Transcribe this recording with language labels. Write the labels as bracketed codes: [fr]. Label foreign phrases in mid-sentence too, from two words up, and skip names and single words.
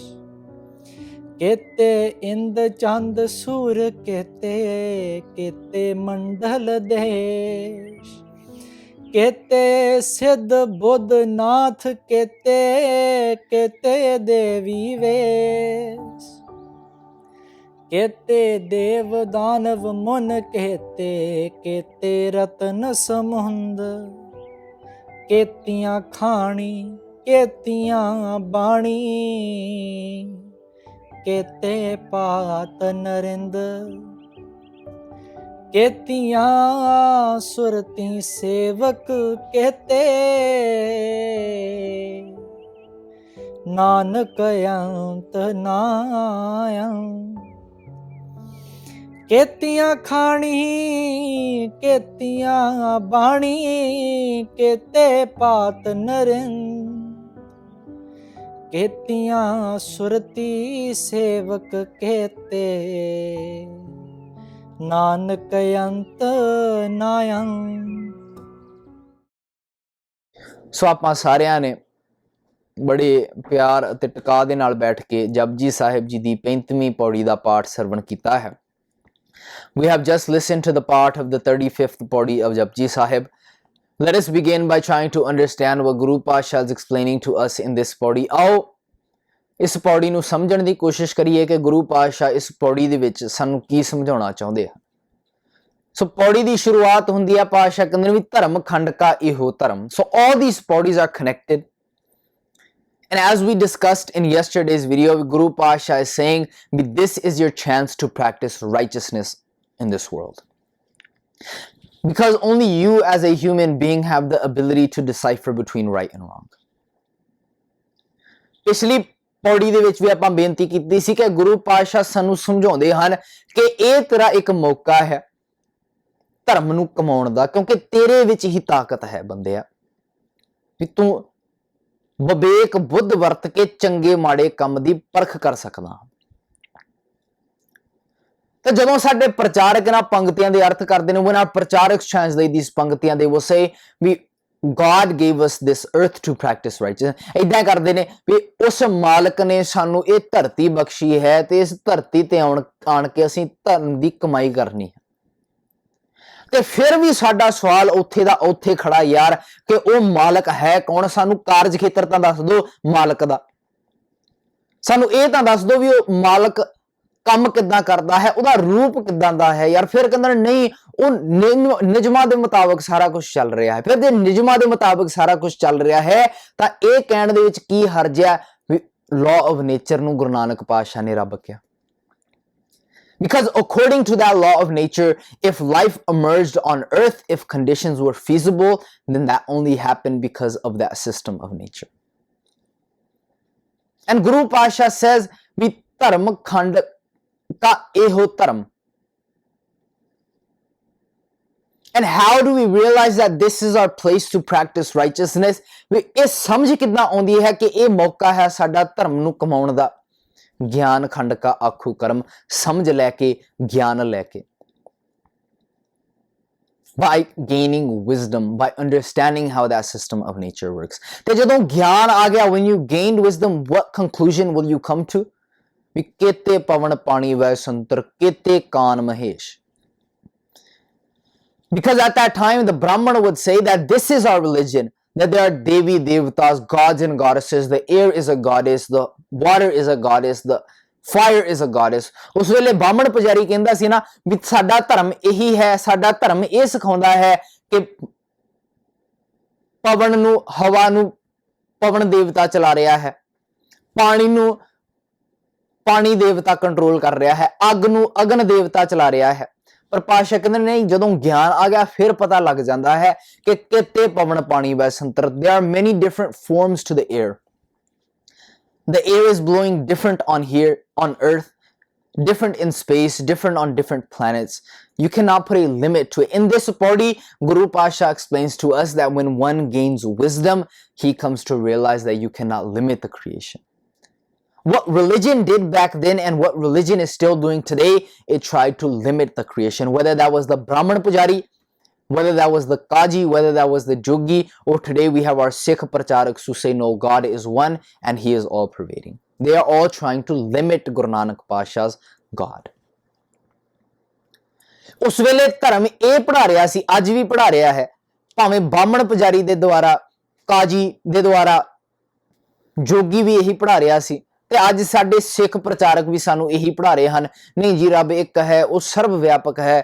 [pa] ਕੇਤੇ ਇੰਦ ਚੰਦ ਸੂਰ ਕੇਤੇ, ਕੇਤੇ ਮੰਡਲ ਦੇਸ਼। ਕੇਤੇ ਸਿੱਧ ਬੁੱਧ ਨਾਥ ਕੇਤੇ, ਕੇਤੇ ਦੇਵੀ ਵੇਸ਼। ਕੇਤੇ ਦੇਵ ਦਾਨਵ ਮੁਨਿ ਕੇਤੇ, ਕੇਤੇ ਰਤਨ ਸਮੁੰਦ। ਕੇਤੀਆ ਖਾਣੀ ਕੇਤੀਆ ਬਾਣੀ, ਕੇਤੇ ਪਾਤ ਨਰਿੰਦ। ਕੇਤੀਆ ਸੁਰਤੀ ਸੇਵਕ ਕੇਤੇ, ਨਾਨਕ ਅੰਤ ਨਾਇ। ਕੇਤੀਆ ਖਾਣੀ ਕੇਤੀਆ ਬਾਣੀ, ਕੇਤੇ ਪਾਤ ਨਰਿੰਦ। ਕੇਤੀਆ ਸੁਰਤੀ ਸੇਵਕ ਕੇਤੇ, ਨਾਨਕ ਅੰਤ ਨਾਇ। ਸੋ ਆਪਾਂ ਸਾਰਿਆਂ ਨੇ ਬੜੇ ਪਿਆਰ ਅਤੇ ਟਿਕਾ ਦੇ ਨਾਲ ਬੈਠ ਕੇ ਜਪਜੀ ਸਾਹਿਬ ਜੀ ਦੀ 35ਵੀਂ ਪੌੜੀ ਦਾ ਪਾਠ ਸਰਵਣ ਕੀਤਾ ਹੈ। [en] We have just listened to the part of the 35th paudi of Japji Sahib. Let us begin by trying to understand what Guru Pasha is explaining to us in this paudi. [pa] ਆਓ ਇਸ ਪੌੜੀ ਨੂੰ ਸਮਝਣ ਦੀ ਕੋਸ਼ਿਸ਼ ਕਰੀਏ ਕਿ ਗੁਰੂ ਪਾਤਸ਼ਾਹ ਇਸ ਪੌੜੀ ਦੇ ਵਿੱਚ ਸਾਨੂੰ ਕੀ ਸਮਝਾਉਣਾ ਚਾਹੁੰਦੇ ਆ। ਸੋ ਪੌੜੀ ਦੀ ਸ਼ੁਰੂਆਤ ਹੁੰਦੀ ਹੈ ਪਾਤਸ਼ਾਹ ਕਹਿੰਦੇ ਨੇ ਵੀ ਧਰਮ ਖੰਡ ਕਾ ਇਹੋ ਧਰਮ। [en] So all these pauris are connected. And as we discussed in yesterday's video, Guru Pasha is saying this is your chance to practice righteousness in this world. Because only you as a human being have the ability to decipher between right and wrong. [pa] ਪਿਛਲੀ ਪੌੜੀ ਦੇ ਵਿੱਚ ਵੀ ਆਪਾਂ ਬੇਨਤੀ ਕੀਤੀ ਸੀ ਕਿ ਗੁਰੂ ਪਾਤਸ਼ਾਹ ਸਾਨੂੰ ਸਮਝਾਉਂਦੇ ਹਨ ਕਿ ਇਹ ਤੇਰਾ ਇੱਕ ਮੌਕਾ ਹੈ ਧਰਮ ਨੂੰ ਕਮਾਉਣ ਦਾ, ਕਿਉਂਕਿ ਤੇਰੇ ਵਿੱਚ ਹੀ ਤਾਕਤ ਹੈ ਬੰਦਿਆ, ਵੀ ਤੂੰ ਵਿਵੇਕ ਬੁੱਧ ਵਰਤ ਕੇ ਚੰਗੇ ਮਾੜੇ ਕੰਮ ਦੀ ਪਰਖ ਕਰ ਸਕਦਾ। ਤੇ ਜਦੋਂ ਸਾਡੇ ਪ੍ਰਚਾਰਕ ਇਹਨਾਂ ਪੰਕਤੀਆਂ ਦੇ ਅਰਥ ਕਰਦੇ ਨੇ, [en] when our ਪ੍ਰਚਾਰਕ translate these ਪੰਕਤੀਆਂ, they will say ਵੀ God gave us this earth to practice righteousness। [pa] ਏਦਾਂ ਕਰਦੇ ਨੇ ਵੀ ਉਸ ਮਾਲਕ ਨੇ ਸਾਨੂੰ ਇਹ ਧਰਤੀ ਬਖਸ਼ੀ ਹੈ ਤੇ ਇਸ ਧਰਤੀ ਤੇ ਆਣ ਕੇ ਅਸੀਂ ਧਰਮ ਦੀ ਕਮਾਈ ਕਰਨੀ ਹੈ। ਤੇ ਫਿਰ ਵੀ ਸਾਡਾ ਸਵਾਲ ਉੱਥੇ ਦਾ ਉੱਥੇ ਖੜਾ ਯਾਰ ਕਿ ਉਹ ਮਾਲਕ ਹੈ ਕੌਣ? ਸਾਨੂੰ ਕਾਰਜ ਖੇਤਰ ਤਾਂ ਦੱਸ ਦਿਓ ਮਾਲਕ ਦਾ, ਸਾਨੂੰ ਇਹ ਤਾਂ ਦੱਸ ਦਿਓ ਵੀ ਉਹ ਮਾਲਕ ਕੰਮ ਕਿੱਦਾਂ ਕਰਦਾ ਹੈ, ਉਹਦਾ ਰੂਪ ਕਿੱਦਾਂ ਦਾ ਹੈ ਯਾਰ। ਫਿਰ ਕਹਿੰਦੇ ਨਹੀਂ, ਉਹ ਨਿਯਮਾਂ ਦੇ ਮੁਤਾਬਕ ਸਾਰਾ ਕੁਝ ਚੱਲ ਰਿਹਾ ਹੈ। ਫਿਰ ਜੇ ਨਿਯਮਾਂ ਦੇ ਮੁਤਾਬਕ ਸਾਰਾ ਕੁਝ ਚੱਲ ਰਿਹਾ ਹੈ ਤਾਂ ਇਹ ਕਹਿਣ ਦੇ ਵਿੱਚ ਕੀ ਹਰਜ ਹੈ ਵੀ [en] law of nature [pa] ਨੂੰ ਗੁਰੂ ਨਾਨਕ ਪਾਤਸ਼ਾਹ ਨੇ ਰੱਬ ਕਿਹਾ। [en] Because according to that law of nature, if life emerged on earth, if conditions were feasible, then that only happened because of that system of nature. And Guru Pasha says, we [pa] ਧਰਮ ਖੰਡ ਕਾ ਏਹੋ ਧਰਮ. [en] And how do we realize that this is our place to practice righteousness? [pa] ਵੀ ਇਸ ਸਮਝ ਕਿੱਦਾਂ aunਦੀ ਹੈ ਕਿ ਇਹ ਮੌਕਾ ਹੈ ਸਾਡਾ ਧਰਮ ਨੂੰ ਕਮਾਉਣ ਦਾ। ਗਿਆਨ ਖੰਡ ਕਾ ਆਖੂ ਕਰਮ, ਸਮਝ ਲੈ ਕੇ ਗਿਆਨ ਲੈ ਕੇ, [en] by gaining wisdom, by understanding how that system of nature works. [pa] ਤੇ ਜਦੋਂ ਗਿਆਨ ਆ ਗਿਆ, [en] when you gained wisdom, what conclusion will you come to? [pa] ਵੀ ਕੇਤੇ ਪਵਨ ਪਾਣੀ ਵੈ ਸੰਤਰ, ਕੇਤੇ ਕਾਨ ਮਹੇਸ਼। [en] Because at that time, the Brahmana would say that this is our religion. that there are Devi Devatas, gods and goddesses. The air is a goddess, the water is a goddess, the fire is a goddess. [pa] ਉਸ ਵੇਲੇ ਬਾਹਮਣ ਪੁਜਾਰੀ ਕਹਿੰਦਾ ਸੀ ਨਾ ਵੀ ਸਾਡਾ ਧਰਮ ਇਹੀ ਹੈ, ਸਾਡਾ ਧਰਮ ਇਹ ਸਿਖਾਉਂਦਾ ਹੈ ਕਿ ਪਵਨ ਨੂੰ, ਹਵਾ ਨੂੰ ਪਵਨ ਦੇਵਤਾ ਚਲਾ ਰਿਹਾ ਹੈ, ਪਾਣੀ ਨੂੰ ਪਾਣੀ ਦੇਵਤਾ ਕੰਟਰੋਲ ਕਰ ਰਿਹਾ ਹੈ, ਅੱਗ ਨੂੰ ਅਗਨ ਦੇਵਤਾ ਚਲਾ ਰਿਹਾ ਹੈ। ਪਰ ਪਾਤਸ਼ਾਹ ਕਹਿੰਦੇ ਨਹੀਂ, ਜਦੋਂ ਗਿਆਨ ਆ ਗਿਆ ਫਿਰ ਪਤਾ ਲੱਗ ਜਾਂਦਾ ਹੈ ਕਿ ਕਿਤੇ ਪਵਨ ਪਾਣੀ ਵੈਸੰਤਰ। [en] there are many different forms to the air. The air is blowing different on here on earth, different in space, different on different planets. You cannot put a limit to it. In this party, Guru Pasha explains to us that when one gains wisdom, he comes to realize that you cannot limit the creation. What religion did back then and what religion is still doing today, it tried to limit the creation. Whether that was the [pa] ਬ੍ਰਾਹਮਣ ਪੁਜਾਰੀ, [en] whether that was the Kaji, whether that was the Jogi, or today we have our Sikh Pracharaks who say no, God is one and he is all pervading. They are all trying to limit Guru Nanak Pasha's God. [pa] ਉਸ ਵੇਲੇ ਧਰਮ ਇਹ ਪੜ੍ਹਾ ਰਿਹਾ ਸੀ, ਅੱਜ ਵੀ ਪੜ੍ਹਾ ਰਿਹਾ ਹੈ, ਭਾਵੇਂ ਬਾਹਮਣ ਪੁਜਾਰੀ ਦੇ ਦੁਆਰਾ, ਕਾਜੀ ਦੇ ਦੁਆਰਾ, ਜੋਗੀ ਵੀ ਇਹੀ ਪੜ੍ਹਾ ਰਿਹਾ ਸੀ, ਤੇ ਅੱਜ ਸਾਡੇ ਸਿੱਖ ਪ੍ਰਚਾਰਕ ਵੀ ਸਾਨੂੰ ਇਹੀ ਪੜ੍ਹਾ ਰਹੇ ਹਨ, ਨਹੀਂ ਜੀ ਰੱਬ ਇੱਕ ਹੈ, ਉਹ ਸਰਵ ਵਿਆਪਕ ਹੈ।